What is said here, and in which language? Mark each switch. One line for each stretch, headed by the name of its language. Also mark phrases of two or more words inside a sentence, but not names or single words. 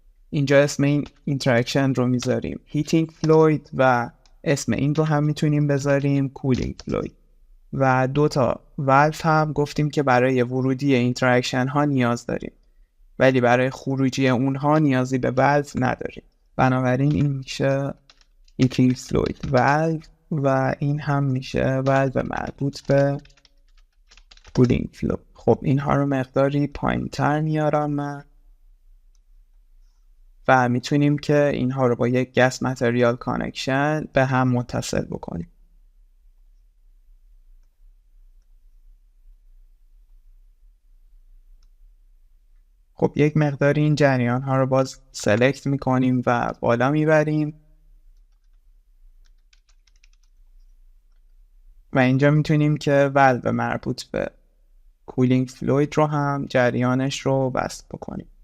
Persian: اینجا اسم این اینتراکشن رو میذاریم
English: heating fluid
Persian: و اسم این رو هم میتونیم بذاریم
English: cooling fluid.
Persian: و دوتا والو هم گفتیم که برای ورودی اینتراکشن ها نیاز داریم ولی برای خروجی اونها نیازی به والو نداریم. بنابراین این میشه
English: heating fluid valve
Persian: و این هم میشه والو مربوط به
English: cooling fluid.
Persian: خب اینها رو مقداری پایین تر میارم من و میتونیم که اینها رو با یک
English: gas material connection
Persian: به هم متصل بکنیم. خب یک مقداری این جریان ها رو باز سلکت میکنیم و بالا میبریم و اینجا میتونیم که والو مربوط به
English: cooling fluid
Persian: رو هم جریانش رو بست بکنیم.